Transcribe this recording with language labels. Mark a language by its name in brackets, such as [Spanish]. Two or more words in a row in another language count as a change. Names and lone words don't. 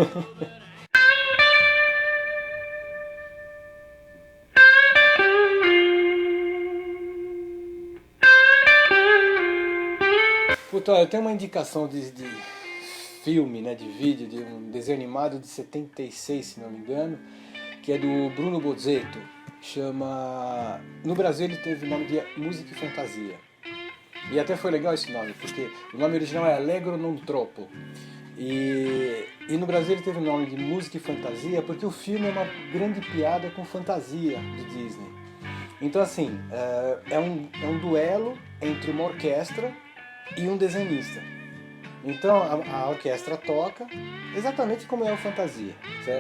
[Portuguese] Puta, eu tenho uma indicação de filme, né, de vídeo, de um desenho animado de 76, se não me engano, que é do Bruno Bozzetto. Chama... No Brasil ele teve o nome de Música e Fantasia. E até foi legal esse nome, porque o nome original é Allegro non troppo. E no Brasil ele teve o nome de Música e Fantasia porque o filme é uma grande piada com fantasia de Disney. Então assim, é um duelo entre uma orquestra e um desenhista. Então a orquestra toca exatamente como é o fantasia, certo?